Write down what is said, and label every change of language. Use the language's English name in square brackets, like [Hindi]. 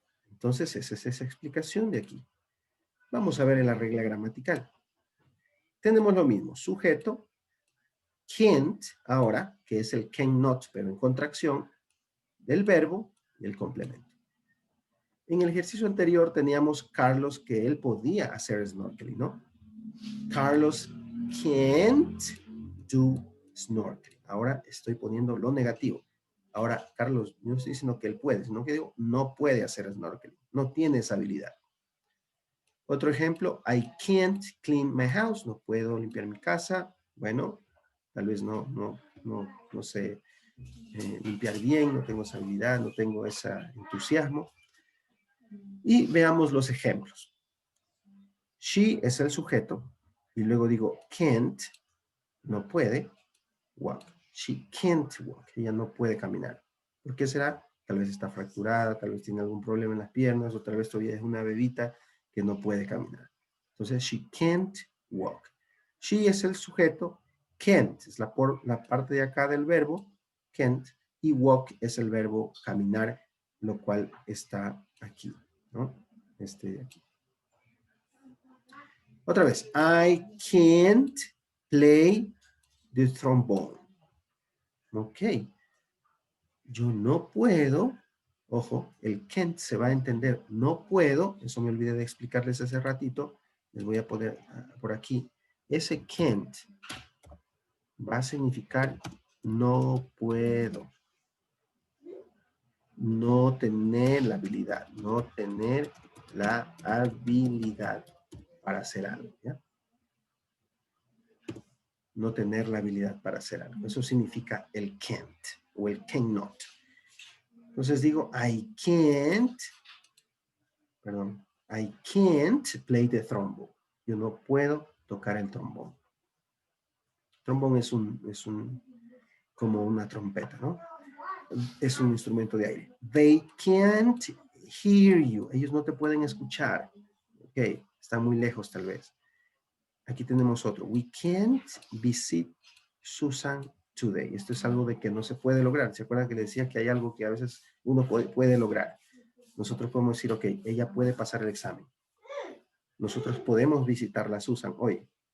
[Spanish] Entonces, esa es esa explicación de aquí. Vamos a ver en la regla gramatical. Tenemos lo mismo, sujeto, can't, ahora, que es el cannot, pero en contracción, del verbo y el complemento. En el ejercicio anterior teníamos Carlos que él podía hacer snorkeling, ¿no? [English] Carlos can't do snorkeling. [Spanish] Ahora estoy poniendo lo negativo. Ahora, Carlos, no estoy diciendo que él puede, sino que digo, no puede hacer snorkeling. No tiene esa habilidad. Otro ejemplo, [English] I can't clean my house. [Spanish] No puedo limpiar mi casa. Bueno, tal vez no sé limpiar bien, no tengo esa habilidad, no tengo ese entusiasmo. Y veamos los ejemplos. She es el sujeto y luego digo can't, no puede, walk. [English] She can't walk, [Spanish] ella no puede caminar. ¿Por qué será? Tal vez está fracturada, tal vez tiene algún problema en las piernas o tal vez todavía es una bebita que no puede caminar. Entonces, [English] she can't walk. [Spanish] She es el sujeto, can't es la parte de acá del verbo, can't, y walk es el verbo caminar, lo cual está aquí, ¿no? Este de aquí. Otra vez, [English] I can't play the trombone. Ok. [Spanish] Yo no puedo, ojo, el can't se va a entender, no puedo, eso me olvidé de explicarles hace ratito, les voy a poner por aquí. Ese can't va a significar no puedo. No tener la habilidad, no tener la habilidad para hacer algo, ¿ya? no tener la habilidad para hacer algo. Eso significa el can't o el cannot. Entonces digo, [English] I can't play the trombone. [Spanish] Yo no puedo tocar el trombón. Trombón es como una trompeta, ¿no? Es un instrumento de aire. [English] They can't hear you. [Spanish] Ellos no te pueden escuchar. Ok, están muy lejos tal vez. Aquí tenemos otro. [English] We can't visit Susan today. [Spanish] Esto es algo de que no se puede lograr. ¿Se acuerdan que le decía que hay algo que a veces uno puede lograr? Nosotros podemos decir, ok, ella puede pasar el examen. Nosotros podemos visitarla a Susan hoy.